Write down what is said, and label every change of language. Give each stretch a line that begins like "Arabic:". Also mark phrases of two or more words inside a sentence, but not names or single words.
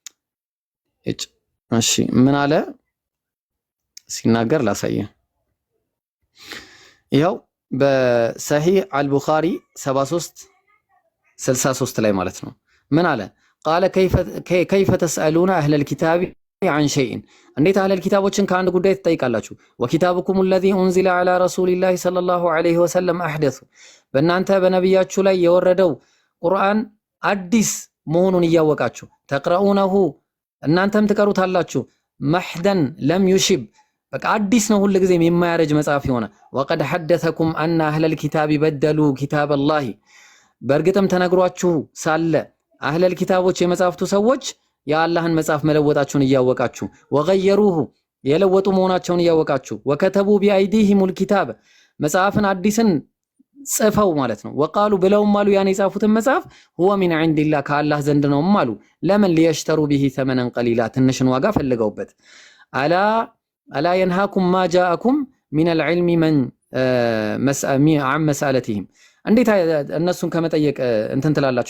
Amharic: እሺ ምን አለ ሲናገር ላሳየ። ይኸው በሰሂህ አልቡኻሪ 7363 ላይ ማለት ነው ምን አለ?
Arabic: قال كيف تسألون أهل الكتاب عن شيء
Amharic: እንዴት አህለል ኪታቦችን ከአንድ ጉዳይ ትጠይቃላችሁ?
Arabic: ወኪታቡኩም الذي انزل على رسول الله صلى الله عليه وسلم احدث
Amharic: በእናንተ በነብያችሁ ላይ የወረደው ቁርአን አዲስ መሆኑን እያወቃችሁ
Arabic: ተቅራኡነሁ
Amharic: እናንተም ትቀሩታላችሁ
Arabic: محضا لم
Amharic: يشب በቃ አዲስ ነው ሁሉ ጊዜም የማያረጅ መጽሐፍ የሆነ
Arabic: وقد حدثكم ان اهل الكتاب بدلوا كتاب الله
Amharic: በእርግጥም ተነግሯችሁ ሳለ አህለል ኪታቦች የመጽሐፍቱ ሰዎች የአላህን መጽሐፍ መለወጣቸውን እያወቃችሁ ወገየሩሁ የለወጡ መሆናቸውን እያወቃችሁ
Arabic: وكتبوا بأيديهم الكتاب
Amharic: መጽሐፍን አዲስን ጽፈው ማለት ነው ወቃሉ ብለውም አሉ ያን የጻፉትን መጽሐፍ
Arabic: هو من عند الله
Amharic: ከአላህ ዘንድ ነው አሉ። ለምን
Arabic: ليشتروا به ثمنا قليلا
Amharic: ትንሽን ዋጋ ፈልገውበት።
Arabic: ألا ينهاكم ما جاءكم من العلم من عن مسألتهم
Amharic: እንዴት እነሱን ከመጠየቅ እንትን ትላላችሁ?